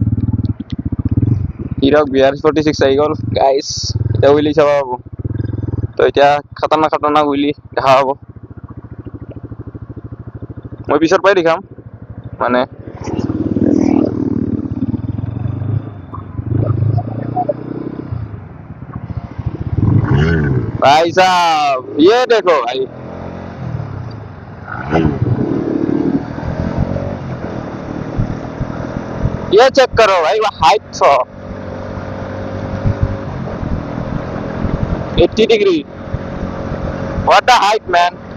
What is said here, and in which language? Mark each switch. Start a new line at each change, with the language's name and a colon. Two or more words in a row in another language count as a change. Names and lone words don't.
Assamese: হিৰক BR46 আহি গ'ল গাইছ, এতিয়া উইলি চাব পাব। তো এতিয়া খাতাৰনাক উইলি দেখা হ'ব মই পিছৰ পৰাই দেখাম মানে
Hindi: भाई साहब ये देखो भाई ये चेक करो भाई वो हाइट 80 डिग्री
English: what the height man